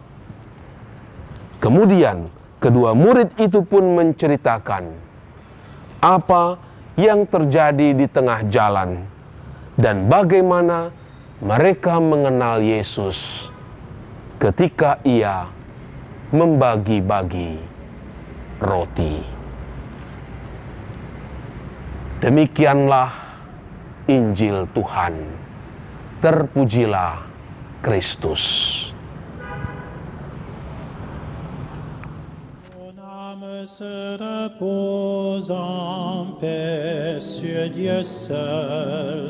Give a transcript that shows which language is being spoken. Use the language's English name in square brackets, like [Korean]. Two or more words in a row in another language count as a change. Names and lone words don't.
[Indonesian] Kemudian kedua murid itu pun menceritakan apa yang terjadi di tengah jalan dan bagaimana mereka mengenal Yesus ketika ia membagi-bagi roti. Demikianlah Injil Tuhan. Terpujilah Kristus. [French] Mon âme se repose en paix sur Dieu seul.